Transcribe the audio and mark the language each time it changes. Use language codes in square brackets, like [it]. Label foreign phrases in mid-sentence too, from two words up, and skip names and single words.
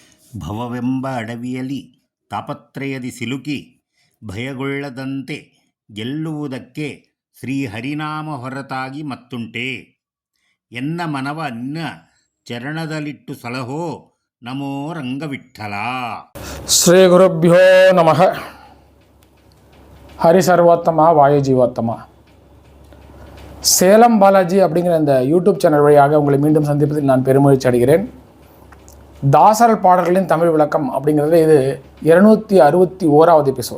[kn] ಭವವೆಂಬ ಅಡವಿಯಲ್ಲಿ ತಾಪತ್ರಯದಿ ಸಿಲುಕಿ ಭಯಗೊಳ್ಳದಂತೆ ಗೆಲ್ಲುವುದಕ್ಕೆ ಶ್ರೀಹರಿನಾಮ ಹೊರತಾಗಿ ಮತ್ತುಂಟೆ. ಎನ್ನ ಮನವ ನಿನ್ನ ಚರಣದಲ್ಲಿಟ್ಟು ಸಲಹೋ ನಮೋ ರಂಗವಿಠಲ. [sa] ಶ್ರೀ ಗುರುಭ್ಯೋ ನಮಃ. हरि सर्वोत्तमा वायु जीवोत्तमा. [ta] சேலம் பாலாஜி அப்படிங்கிற இந்த [en] YouTube channel [ta] வழியாக உங்களை மீண்டும் சந்திப்பதில் நான் பெருமகிழ்ச்சி அடைகிறேன். தாசரல் பாடல்களின் தமிழ் விளக்கம் அப்படிங்கிறது இது 261வது எபிசோட்.